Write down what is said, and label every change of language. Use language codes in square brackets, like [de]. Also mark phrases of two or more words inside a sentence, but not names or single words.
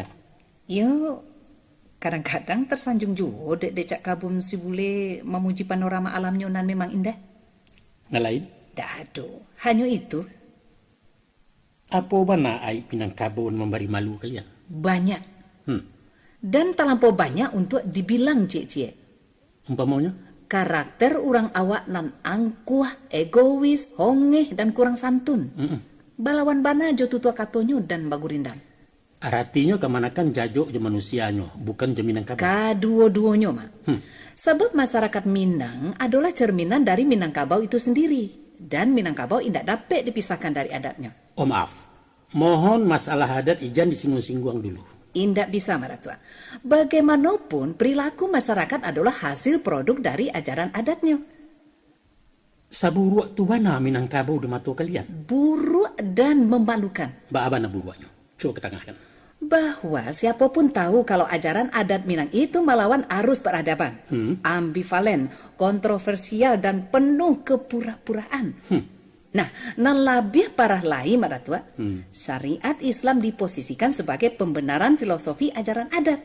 [id] Yo, kadang-kadang tersanjung juga dek Cak Kabum si bule memuji panorama alamnya nan memang indah. [min] Ngalain? Dado, hanya itu. [id] Apa bana ai Minangkabau memberi malu kalian? Banyak. Dan terlampau banyak untuk dibilang cie-cie. Umpamanya? Karakter orang awak nan angkuh, egois, hongeh, dan kurang santun. [min] Balawan bana jo tutua katonyo dan bagurindang. [id] Artinya kemanakan jajo je manusianya, bukan je Minangkabau. [min] Kaduo-duonyo, Mak. [id] Sebab masyarakat Minang adalah cerminan dari Minangkabau itu sendiri. Dan Minangkabau tidak dapat dipisahkan dari adatnya. Oh maaf, mohon masalah adat ijan disinggung-singgung dulu. [min] Indak bisa, Maratua. [id] Bagaimanapun, perilaku masyarakat adalah hasil produk dari ajaran adatnya. [min] Saburuak tu bana Minangkabau de mato kalian? [id] Buruk dan memalukan. [min] Ba abana buruaknya? Coba ketengahkan. [id] Bahwa siapapun tahu kalau ajaran adat Minang itu melawan arus peradaban. Ambivalen, kontroversial, dan penuh kepura-puraan. Nah, nan lebih parah lagi, Maratua, syariat Islam diposisikan sebagai pembenaran filosofi ajaran adat.